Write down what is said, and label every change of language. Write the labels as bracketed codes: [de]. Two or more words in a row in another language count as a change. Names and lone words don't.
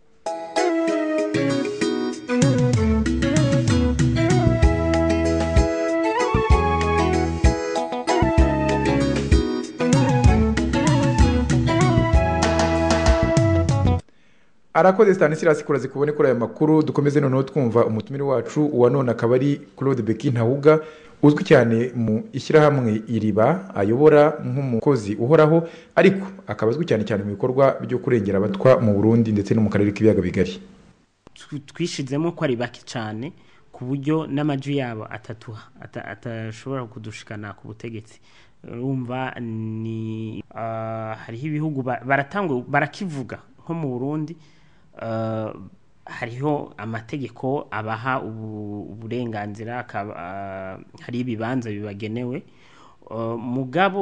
[rn] Arakoze Stanislas kurazi kubone kuri aya makuru. [rw] Dukomeze noneho twumva umutumire wacu wa none akaba ari Claude Bekintahuga, uzwi cyane mu ishyirahamwe Iriba, ayobora nk'umukozi uhoraho ariko akaba azwi cyane cyane mu bikorwa byo kurengera abatwa mu Burundi ndetse no mu karere k'ibiyaga bigari. [rn] Twishizemo ko ari baki cyane ku buryo n'amajwi yabo atashobora kudushikana ku butegetsi. Urumva ni hariho ibihugu barakivuga nko mu Burundi, hariho amategeko abaha uburenganzira, hari ibibanza bibagenewe, mugabo